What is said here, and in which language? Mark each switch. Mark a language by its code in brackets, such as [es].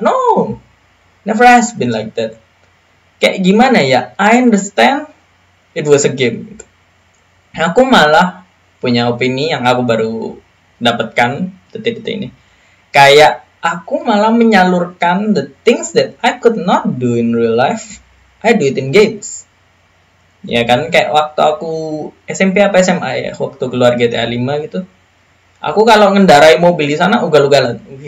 [en] No, never has been like that. [id] Kayak gimana ya, [en] I understand it was a game gitu. [id] Aku malah punya opini yang aku baru dapatkan detik-detik ini. Kayak aku malah menyalurkan [en] the things that I could not do in real life, I do it in games. [id] Ya kan, kayak waktu aku SMP apa SMA ya, waktu keluar GTA 5 gitu, aku kalau ngendarai mobil di sana ugal-ugalan.